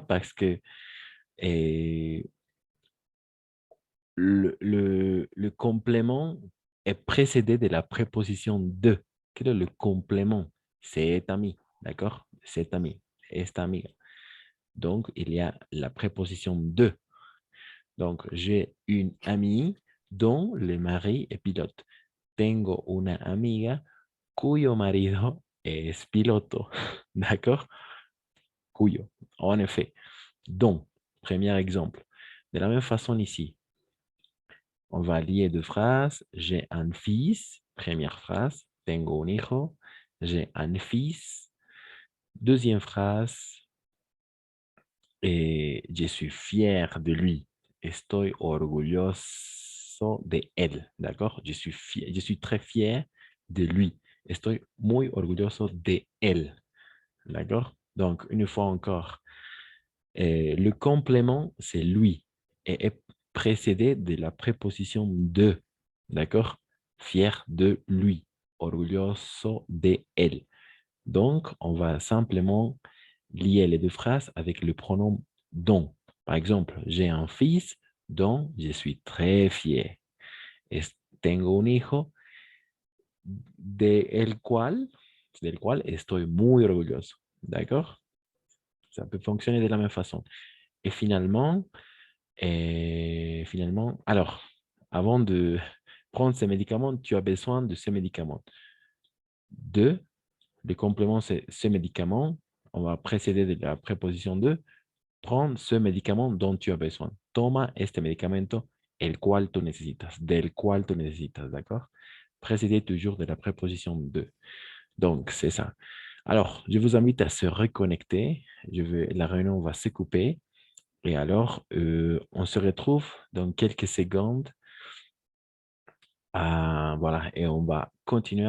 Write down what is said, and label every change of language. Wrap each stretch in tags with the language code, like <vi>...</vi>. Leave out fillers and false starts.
<fr>Parce que le complément est précédé de la préposition de. Quel est le complément? Cet ami, d'accord? Cet ami,</fr> <es>esta amiga.</es> <fr>Donc, il y a la préposition de. Donc, j'ai une amie dont le mari est pilote.</fr> <es>Tengo una amiga cuyo marido es piloto.</es> <fr>D'accord? Cuyo, en effet. Donc, premier exemple. De la même façon ici, on va lier 2 phrases. J'ai un fils, première phrase.</fr> <es>Tengo un hijo.</es> <fr>J'ai un fils. Deuxième phrase. Et je suis fier de lui.</fr> <es>Estoy orgulloso de él.</es> <fr>D'accord? Je suis très fier de lui.</fr> <es>Estoy muy orgulloso de él.</es> <fr>D'accord? Donc, une fois encore, le complément, c'est lui et est précédé de la préposition de. D'accord? Fier de lui.</fr> <es>Orgulloso de él.</es> <fr>Donc, on va simplement lier les 2 phrases avec le pronom dont. Par exemple, j'ai un fils dont je suis très fier.</fr> <es>Tengo un hijo del cual estoy muy orgulloso.</es> <fr>D'accord? Ça peut fonctionner de la même façon. Et finalement, alors, avant de prendre ces médicaments, tu as besoin de ces médicaments. Le complément, c'est ce médicament. On va précéder de la préposition de. Prends ce médicament dont tu as besoin.</fr> <es>Toma este medicamento, el cual tú necesitas. Del cual tú necesitas,</es> <fr>d'accord? Précédé toujours de la préposition de. Donc, c'est ça. Alors, je vous invite à se reconnecter. La réunion va se couper. Et alors, on se retrouve dans quelques secondes. Voilà, et on va continuer avec</fr>